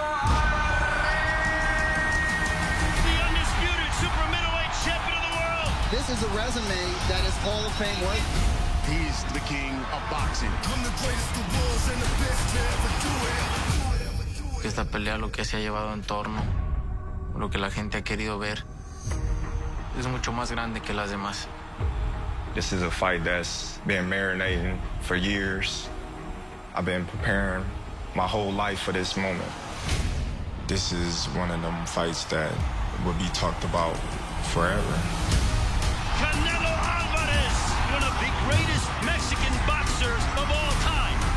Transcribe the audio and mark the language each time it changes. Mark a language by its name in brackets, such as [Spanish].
[English] The undisputed super middleweight champion of the world. This is a resume that is Hall of Fame worthy. He's the king of boxing. I'm the greatest the world's and the best to ever do it. [Spanish] Esta pelea, lo que se ha llevado en torno, lo que la gente ha querido ver, es mucho más grande que las demás. [English] This is a fight that's been marinating for years. I've been preparing my whole life for this moment. This is one of them fights that will be talked about forever. Canelo Alvarez, one of the greatest Mexican boxers of all time.